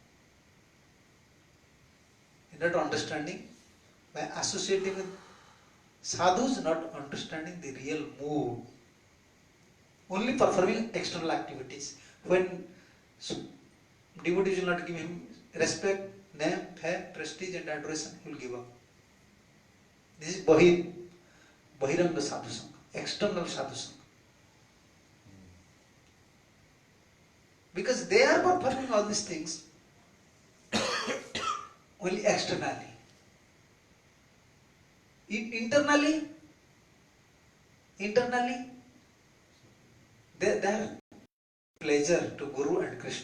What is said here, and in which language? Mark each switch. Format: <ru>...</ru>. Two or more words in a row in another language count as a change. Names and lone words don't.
<en>Not understanding, by associating with sadhus, not understanding the real mood. Only performing external activities. When devotees will not give him respect, name, fame, prestige and adoration, he will give up. This is</en> <sa>Bahiranga sadhu sangha,</sa> <en>external sadhu sangha. Because they are performing all these things only externally. Internally, they are pleasure to Guru and Krishna.</en>